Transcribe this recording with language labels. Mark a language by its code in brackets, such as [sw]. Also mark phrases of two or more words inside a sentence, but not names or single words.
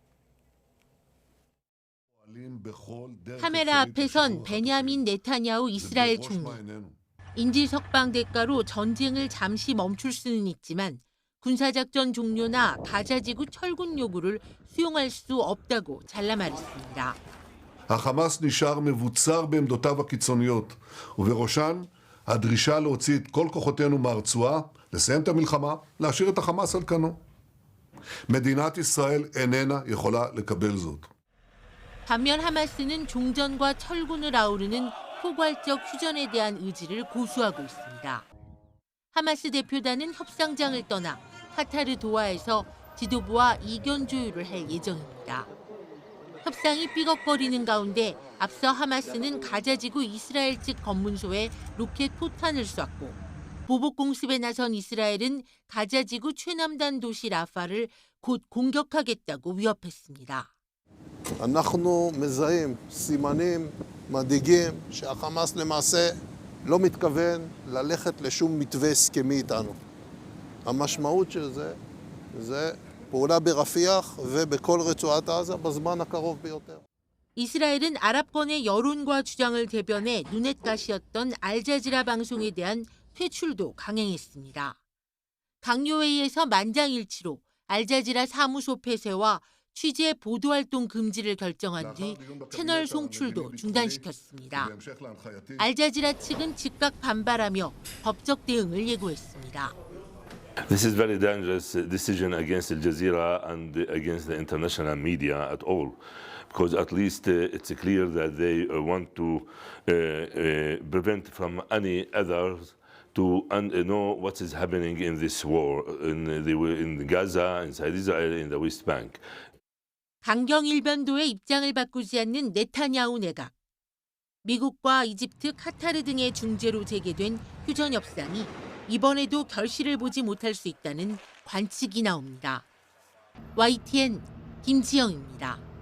[ko] 카메라 앞에선 베냐민 네타냐후 이스라엘 총리. 인질석방 대가로 전쟁을 잠시 멈출 수는 있지만 군사작전 종료나 가자지구 철군 요구를 수용할 수 없다고 잘라 말했습니다. [he] החמאס נשאר מבוצר בעמדותיו הקיצוניות, ובראשן הדרישה להוציא את כל כוחותינו מהרצועה, לסיים את המלחמה, להשאיר את החמאס על כנו. מדינת ישראל איננה יכולה לקבל זאת. [ko] 반면 하마스는 종전과 철군을 아우르는 포괄적 휴전에 대한 의지를 고수하고 있습니다. 하마스 대표단은 협상장을 떠나 카타르 도하에서 지도부와 이견 조율을 할 예정입니다. 협상이 삐걱거리는 가운데 앞서 하마스는 가자지구 이스라엘 측 검문소에 로켓 포탄을 쐈고 보복 공습에 나선 이스라엘은 가자지구 최남단 도시 라파를 곧 공격하겠다고 위협했습니다. [he] אנחנו מזהים סימנים מדאיגים שהחמאס למעשה לא מתכוון ללכת לשום מתווה הסכמי איתנו. המשמעות של זה פעולה ברפיח ובכל רצועת עזה בזמן הקרוב ביותר. [ko] 이스라엘은 아랍권의 여론과 주장을 대변해 눈엣가시였던 알자지라 방송에 대한 퇴출도 강행했습니다. 강요회의에서 만장일치로 알자지라 사무소 폐쇄와 취재 보도활동 금지를 결정한 뒤 채널 송출도 중단시켰습니다. 알자지라 측은 즉각 반발하며 법적 대응을 예고했습니다. [en] This is very dangerous decision against Al Jazeera and against the international media at all, because at least it's clear that they want to prevent from any others to know what is happening in this war in Gaza, inside Israel, in the West Bank. [ko] 강경 일변도의 입장을 바꾸지 않는 네타냐후 내각. 미국과 이집트, 카타르 등의 중재로 재개된 휴전 협상이 이번에도 결실을 보지 못할 수 있다는 관측이 나옵니다. YTN 김지영입니다.